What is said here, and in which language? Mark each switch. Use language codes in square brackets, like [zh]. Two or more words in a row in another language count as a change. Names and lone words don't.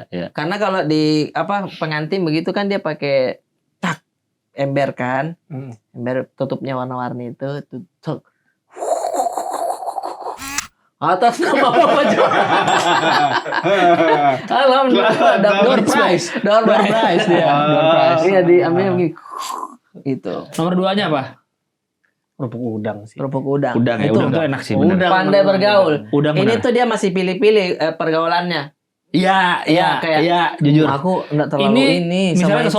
[id] Karena kalau di pengantin begitu kan dia pakai tak ember kan. Ember tutupnya warna-warni itu tutup. Atas nama Bapak juara. Alhamdulillah [en] Door prize. Door Door prize. prize dia. Door prize. [id] Iya diambil begini. Itu Nomor 2-nya apa? Kerupuk udang sih. kerupuk udang. Udang ya. Itu Udang tuh enak sih bener. Udang. pandai bergaul. Udang Ini bener. tuh dia masih pilih-pilih pergaulannya. Iya, kayak jujur. Aku enggak terlalu ini misalnya sama